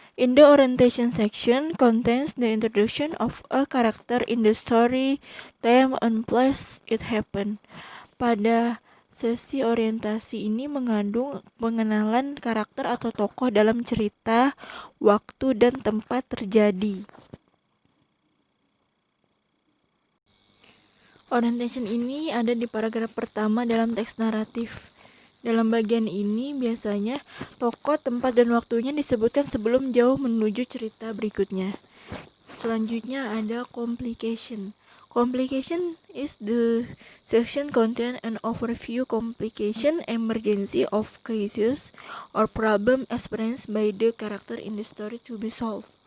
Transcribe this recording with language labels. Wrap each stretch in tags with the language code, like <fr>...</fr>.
<en>In the orientation section contains the introduction of a character in the story, time and place it happened.</en> <id>Pada sesi orientasi ini mengandung pengenalan karakter atau tokoh dalam cerita, waktu, dan tempat terjadi. Orientation ini ada di paragraf pertama dalam teks naratif. Dalam bagian ini biasanya tokoh, tempat, dan waktunya disebutkan sebelum jauh menuju cerita berikutnya. Selanjutnya ada complication.</id> <en>Complication is the section contain an overview complication, emergency of cases or problem experienced by the character in the story to be solved.</en>